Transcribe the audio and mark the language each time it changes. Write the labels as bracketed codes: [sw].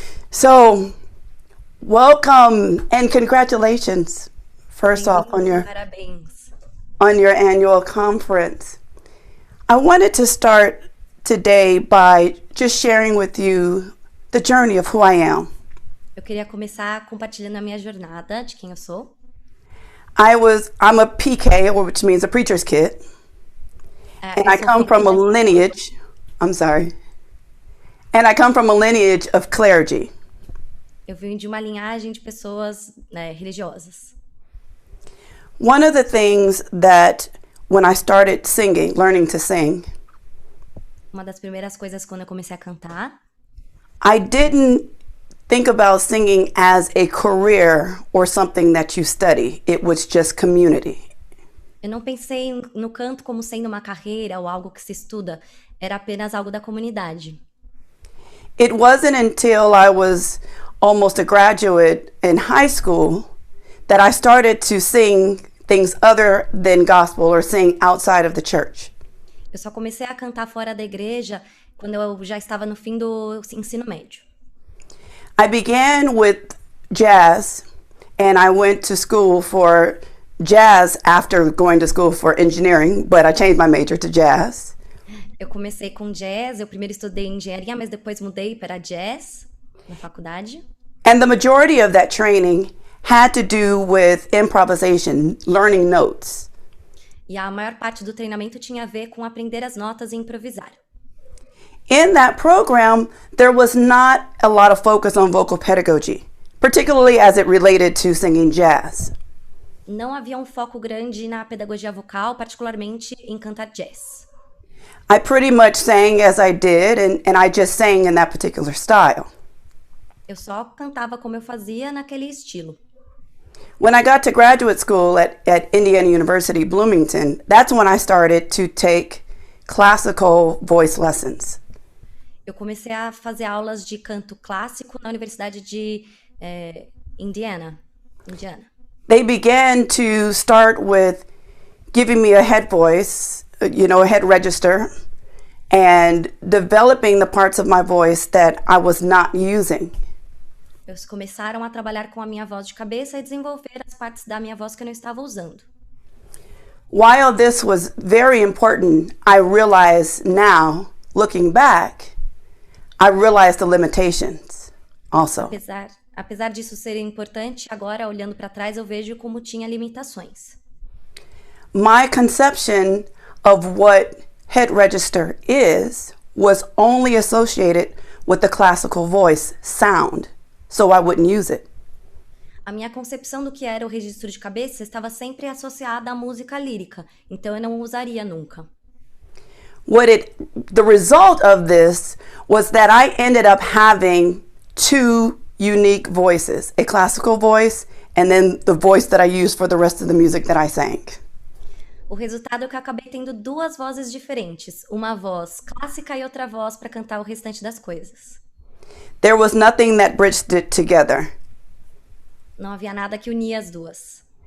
[en] So, welcome and congratulations, first off, on your annual conference. I wanted to start today by just sharing with you the journey of who I am. [pt] Eu queria começar compartilhando a minha jornada de quem eu sou. [en] I'm a PK, which means a preacher's kid, and I come from a lineage. I'm sorry, and I come from a lineage of clergy. [pt] Eu venho de uma linhagem de pessoas, né, religiosas. [en] One of the things that when I started singing, learning to sing, [pt] uma das primeiras coisas quando eu comecei a cantar, [en] I didn't think about singing as a career or something that you study. It was just community. [pt] Eu não pensei no canto como sendo uma carreira ou algo que se estuda, era apenas algo da comunidade. [en] It wasn't until I was almost a graduate in high school that I started to sing things other than gospel or sing outside of the church. [pt] Eu só comecei a cantar fora da igreja quando eu já estava no fim do ensino médio. [en] I began with jazz and I went to school for jazz after going to school for engineering, but I changed my major to jazz. [pt] Eu comecei com jazz, eu primeiro estudei engenharia, mas depois mudei para jazz na faculdade. [en] And the majority of that training had to do with improvisation, learning notes. [pt] E a maior parte do treinamento tinha a ver com aprender as notas e improvisar. [en] In that program, there was not a lot of focus on vocal pedagogy, particularly as it related to singing jazz. [pt] Não havia foco grande na pedagogia vocal, particularmente em cantar jazz. [en] I pretty much sang as I did, and I just sang in that particular style. [pt] Eu só cantava como eu fazia naquele estilo. [en] When I got to graduate school at Indiana University, Bloomington, that's when I started to take classical voice lessons. [pt] Eu comecei a fazer aulas de canto clássico na Universidade de Indiana. [en] They began to start with giving me a head voice, a head register, and developing the parts of my voice that I was not using. [pt] Eles começaram a trabalhar com a minha voz de cabeça e desenvolver as partes da minha voz que eu não estava usando. [en] While this was very important, I realize now, looking back, I realize the limitations also. [pt] Apesar disso ser importante, agora olhando para trás eu vejo como tinha limitações. [en] My conception of what head register was only associated with the classical voice sound, so I wouldn't use it. [pt] A minha concepção do que era o registro de cabeça estava sempre associada à música lírica, então eu não usaria nunca. [en] The result of this was that I ended up having two unique voices, a classical voice and then the voice that I used for the rest of the music that I sang. [pt] O resultado é que eu acabei tendo duas vozes diferentes, uma voz clássica e outra voz para cantar o restante das coisas. [en] There was nothing that bridged it together. [pt] Não havia nada que unia as duas.